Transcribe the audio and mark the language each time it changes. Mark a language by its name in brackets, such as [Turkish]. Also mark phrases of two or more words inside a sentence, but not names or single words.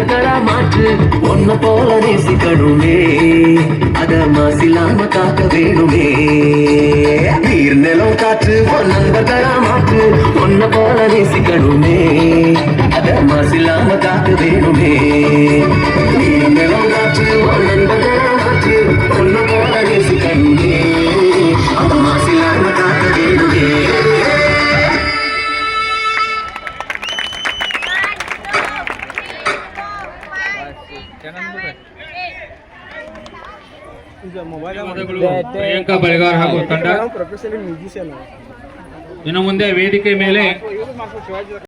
[Tamil] நண்பர்களா மாற்று ஒன்ன போல நேசிக்கணுமே அத மாசில்லாம காக்க வேணுமே நீர் நிலம் காற்று உன் நண்பர்களா மாற்று ஒன்ன போல நேசிக்கணுமே அத மாசில்லாம காக்க வேணுமே நீர் நிலம் காற்று உன் நண்பர்களா மாற்று ஒன்ன போல நேசிக்கணுமே அத மாசில்லாம காக்க வேணுமே [Kannada] ಪ್ರಿಯಾಂಕಾ ಬಳಿಗಾರ್ ಹಾಗೂ ತಂಡ ಇನ್ನು ಮುಂದೆ ವೇದಿಕೆ ಮೇಲೆ